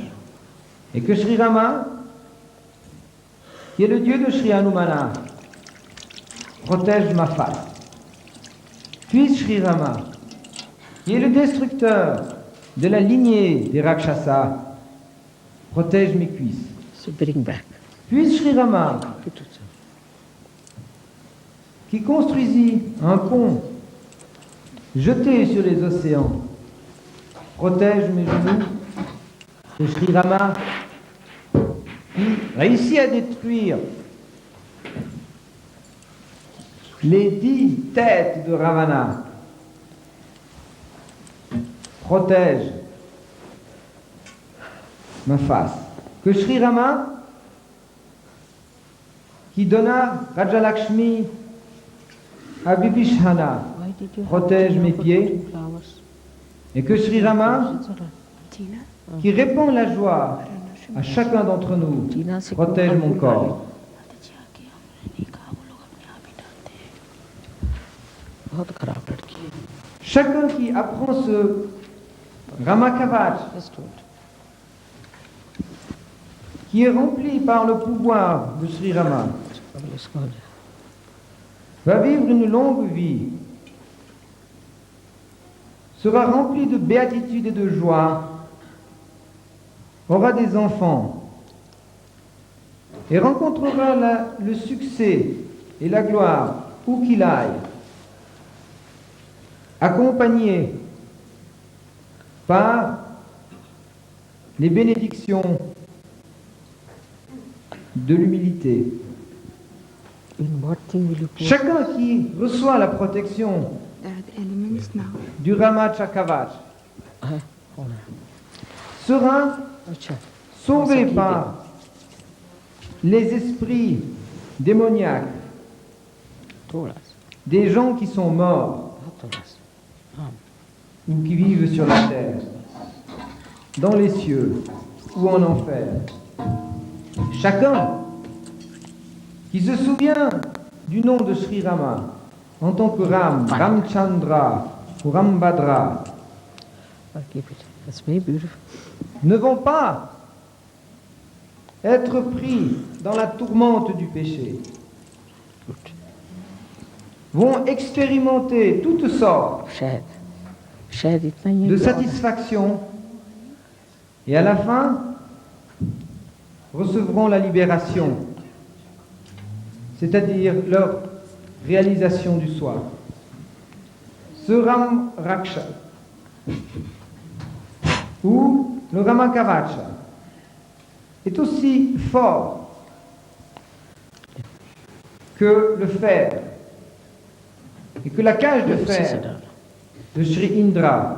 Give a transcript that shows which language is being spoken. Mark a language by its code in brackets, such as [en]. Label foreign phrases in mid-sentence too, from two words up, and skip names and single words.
[fr] Et que Sri Rama, qui est le dieu de Sri Hanumana, protège ma face. Puisse Sri Rama, qui est le destructeur de la lignée des Rakshasas, protège mes cuisses. [en] So bring back. [fr] Puis Shri Rama, qui construisit un pont jeté sur les océans, protège mes genoux. Et Shri Rama, qui réussit à détruire les 10 têtes de Ravana, protège ma face. Que Shri Rama, qui donna Rajalakshmi à Bibhishana, [en] Why did you [fr] protège [en] have [fr] mes [en] to [fr] pieds. [en] put flowers? [fr] Et que Shri Rama, qui répand la joie à chacun d'entre nous, protège mon corps. [hi] बहुत खराब लड़की है। [fr] Chacun qui apprend ce Ramakavach, [en] Just do it. [fr] qui est rempli par le pouvoir de Shri Rama, va vivre une longue vie, sera rempli de béatitude et de joie, aura des enfants et rencontrera le succès et la gloire où qu'il aille, accompagné par les bénédictions de l'humilité. [en] In what thing will you put? [fr] Chacun qui reçoit la protection [en] There are the elements now. [fr] du Rama Chakavach sera [hi] अच्छा, [fr] sauvé par les esprits démoniaques [hi] थोड़ा [fr] des gens qui sont morts [hi] थोड़ा सा। [fr] ou qui vivent sur la terre, dans les cieux ou en enfer. Chacun qui se souvient du nom de Sri Rama en tant que Ram, Ramchandra ou Rambhadra [en] I'll keep it. That's very beautiful. [fr] ne vont pas être pris dans la tourmente du péché, [en] Good. [fr] vont expérimenter toutes sortes [hi] शायद शायद इतना ही है [fr] de [hi] कि और- [fr] satisfaction et à la fin recevront la libération, c'est-à-dire leur réalisation du soi. Ce Ram Raksha ou le Ramakavacha est aussi fort que le fer et que la cage de fer de Sri Indra.